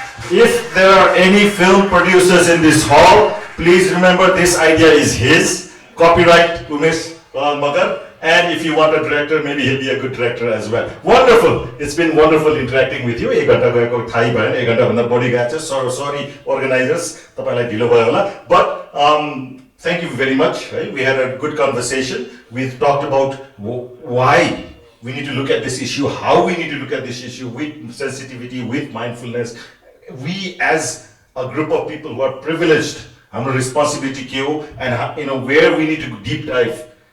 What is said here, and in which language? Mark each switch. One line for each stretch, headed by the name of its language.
English: If there are any film producers in this hall, please remember this idea is his. Copyright Umesh Magar. And if you want a director, maybe he'll be a good director as well. Wonderful. It's been wonderful interacting with you.
Nepali: 1 घण्टा गएको थाहै भएन, 1 घण्टा भन्दा बढी गएको छ।
English: Sorry organizers,
Nepali: तपाईलाई ढिलो भयो होला।
English: But thank you very much. Right? We had a good conversation. We've talked about why we need to look at this issue, how we need to look at this issue with sensitivity, with mindfulness. We as a group of people who are privileged, our responsibility
Nepali: ke ho,
English: and where we need to deep dive.